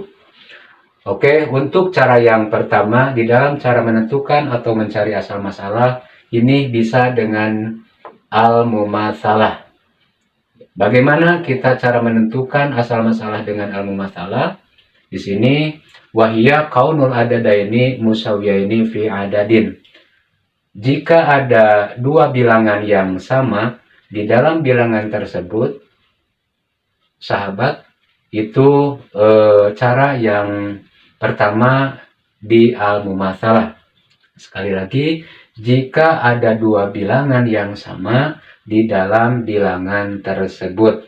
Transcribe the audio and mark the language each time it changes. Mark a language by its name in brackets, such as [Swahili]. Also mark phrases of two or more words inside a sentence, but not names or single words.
[Indonesian] Oke, untuk cara yang pertama di dalam cara menentukan atau mencari asal masalah ini bisa dengan al-mumatsalah. Bagaimana kita cara menentukan asal masalah dengan al-mumatsalah? Di sini [Arabic] وهي كون العددين متساويين في عدد. [Indonesian] Jika ada dua bilangan yang sama di dalam bilangan tersebut, sahabat, itu cara yang pertama di al-mumatsalah. Sekali lagi, jika ada dua bilangan yang sama di dalam bilangan tersebut.